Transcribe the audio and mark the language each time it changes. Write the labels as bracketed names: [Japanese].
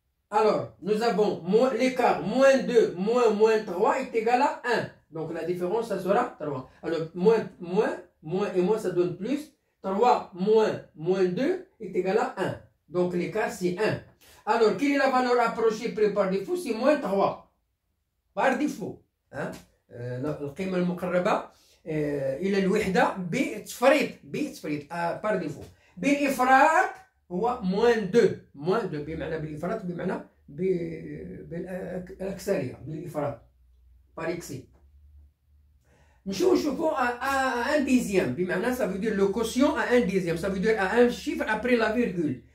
[French] Alors, nous avons l'écart moins 2 moins 3 est égal à 1. Donc, la différence, ça sera 3. Alors, moins et moins, ça donne plus. 3 moins 2 est égal à 1. Donc, l'écart, c'est 1. Alors, quelle est la valeur approchée près par défaut? C'est moins 3. Par défaut. [Arabic] القيمة المقربة إلى الوحدة بتفريط [French] par défaut. [Arabic] بالإفراط هو [French] moins 2. [Arabic] moins 2 بمعنى بالإفراط بمعنى بالأكثرية بالإفراط [French] par excès. Nous à un dixième, ça veut dire le quotient à un dixième, ça veut dire à un chiffre après la virgule.